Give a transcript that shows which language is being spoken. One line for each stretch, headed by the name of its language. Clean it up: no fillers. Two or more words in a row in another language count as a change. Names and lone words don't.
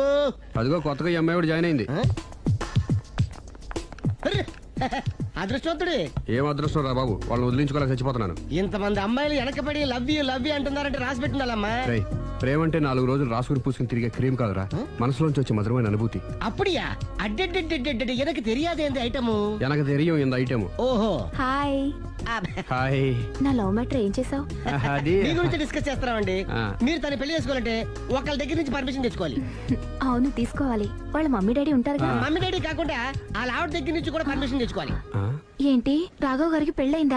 Telugu: అదిగో కొత్తగా ఈ అమ్మాయి కూడా జాయిన్ అయింది. అరే, అదృష్టవంతుడే. ఏం అదృష్టం రా బాబు, వాళ్ళని వదిలించుకోలేక చచ్చిపోతున్నాను. ఇంతమంది అమ్మాయిలు వెనకబడి
English: love you
Telugu: అంటున్నారంటే రాసి పెట్టిండాలమ్మా. రేయ్, ప్రేమ అంటే 4 రోజులు రాసుకుని పూసుకుని తిరిగే క్రీమ్ కాదురా, మనసులోంచి వచ్చే మధురమైన అనుభూతి.
Tamil: அப்படியா? அடடடடடட எனக்கு தெரியாதே இந்த ஐட்டము. எனக்கு தெரியும் இந்த ఐటమ్.
Telugu: ఓహో. హాయ్. హాయ్. నా
English: love matter
Telugu: ఏం చేసావు? అది మీ గురించి డిస్కస్ చేస్తున్నామండి. ఆ. మీరు తన పెళ్లి చేసుకోవాలంటే ఒకళ్ళ దగ్గర నుంచి పర్మిషన్ తెచ్చుకోవాలి. అవును తీసుకోవాలి. వాళ్ళ
English: mummy daddy
Telugu: ఉంటారు కదా.
English: mummy daddy
Telugu: కాకుండా వాళ్ళ ఆవిడ దగ్గర నుంచి కూడా పర్మిషన్ తెచ్చుకోవాలి. ఆ? ఏంటి రాఘవ్ గారికి పెళ్ళైందా?